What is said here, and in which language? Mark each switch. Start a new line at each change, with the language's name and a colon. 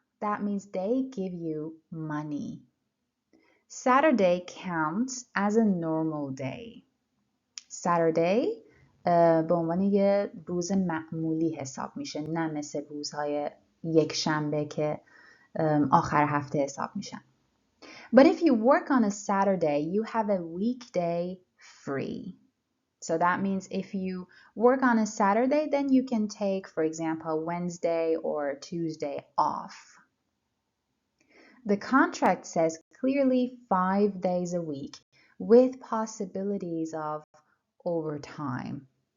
English: That means they give you money. Saturday counts as a normal day.
Persian: Saturday به عنوان یه روز معمولی حساب میشه، نه مثل روزهای یک شنبه که آخر هفته حساب میشن.
English: But if you work on a Saturday, you have a weekday free. So that means if you work on a Saturday, then you can take, for example, Wednesday or Tuesday off. The contract says clearly 5 days a week with possibilities of overtime.